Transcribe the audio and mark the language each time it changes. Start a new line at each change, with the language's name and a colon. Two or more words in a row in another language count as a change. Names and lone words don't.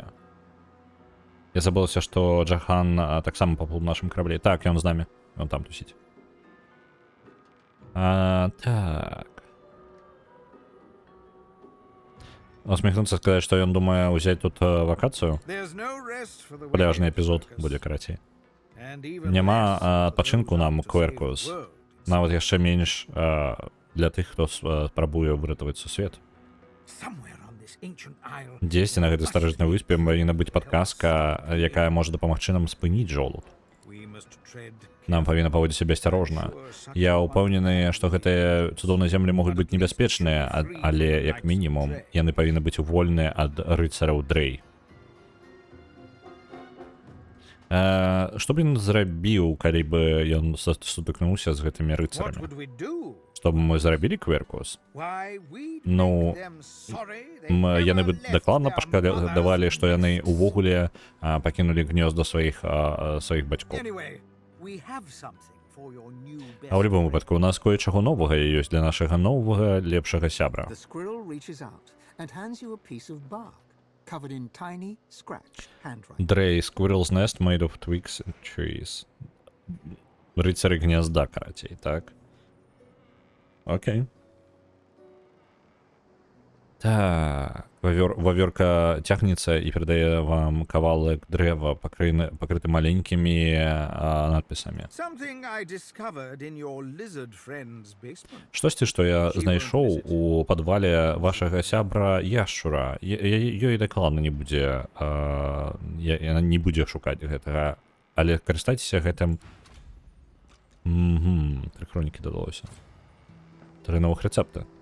Belarusian: Я забылася, што Джахан таксама паплыў у нашым караблі. Так, ён з намі. Ён там тусіць. Так. Усміхнуцца сказаць, што ён думае ўзяць тут вакацыю.
English: There's no rest for the
Belarusian: Пляжны
English: wicked,
Belarusian: эпізод
English: Lucas.
Belarusian: будзе карацей.
English: And even
Belarusian: Няма
English: less for
Belarusian: адпачынку
English: those
Belarusian: нам у
English: who want to save
Belarusian: Кверкус.
English: the world.
Belarusian: Нават яшчэ менш для тых, хто спрабуе выратаваць сусвет.
English: Somewhere on this ancient isle,
Belarusian: Дзесьці на гэтай старажытнай выспе павінна быць падказка, якая можа дапамагчы нам спыніць жолуд.
English: we must tread
Belarusian: Нам павінна паводзіць сябе асцярожна. Я ўпэўнены, што гэтыя цудоўныя землі могуць быць небяспечныя, але, як мінімум, яны павінны быць вольныя ад рыцараў Дрей. Што б ён зрабіў, калі бы ён сутыкнуўся з гэтымі
English: What
Belarusian: рыцарамі?
English: would we do?
Belarusian: Што б мы зрабілі, Кверкус?
English: Why, we'd
Belarusian: Ну,
English: make them sorry they
Belarusian: Яны
English: never
Belarusian: бы
English: left
Belarusian: дакладна
English: their
Belarusian: пашкадавалі,
English: mothers
Belarusian: што яны ўвогуле пакінулі гнёзда сваіх бацькоў.
English: Anyway, we have something for your new best
Belarusian: А ў любым
English: friend.
Belarusian: выпадку у нас кое-чаго новага ёсць для нашага новага лепшага сябра.
English: The squirrel reaches out and hands you a piece of bark covered in tiny, scratched handwriting. Дрей, Squirrel's Nest made of twigs and trees.
Belarusian: Рыцары гнязда, карацей, так? Окей. Так, вавёрка цягнецца і перадае вам кавалак дрэва, пакрыты маленькімі надпісамі.
English: Something I discovered in your lizard friend's basement.
Belarusian: Штосьці, што я знайшоў у падвале вашага сябра яшчура. Ёй дакладна не будзе, яна не будзе шукаць гэтага, але карыстайцеся гэтым. Тры хронікі дадалося. 3 новых рэцэпты.